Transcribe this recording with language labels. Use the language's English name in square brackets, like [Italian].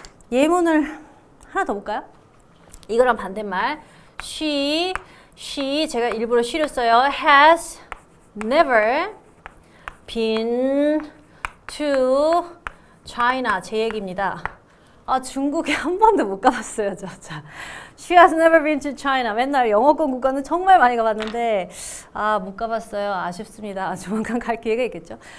[Korean] 예문을 하나 더 볼까요? 이거랑 반대말. [English] She [Korean] 제가 일부러 she를 써요. [English] has never been to China. [Korean] 제 얘기입니다. 중국에 한 번도 못 가봤어요, 저. [English] 자, She has never been to China. [Korean] 맨날 영어권 국가는 정말 많이 가봤는데 못 가봤어요. 아쉽습니다. 조만간 갈 기회가 있겠죠.